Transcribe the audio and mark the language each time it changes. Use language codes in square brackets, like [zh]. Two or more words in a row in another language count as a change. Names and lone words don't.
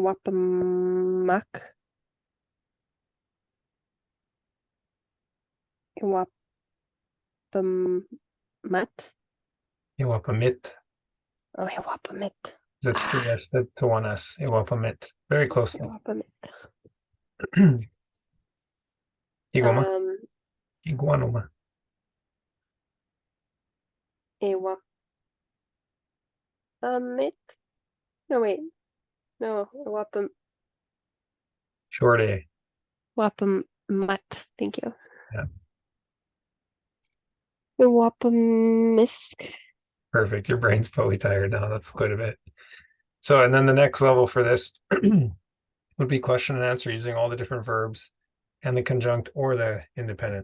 [cr] Iwapamak. Iwapamut. Iwapamit. [en] Oh, Iwapamit. That's three S to one S. Iwapamit. Very closely. [cr] Iwapamit. Igoma. Iguanoma. Iwapamit. [en] No, wait. No, Short A. Iwapamut. Thank you. Yeah. [cr] Iwapamisk. [en] Perfect. Your brain's probably tired now. That's quite a bit. So, and then the next level for this would be question and answer using all the different verbs and the conjunct or the independent.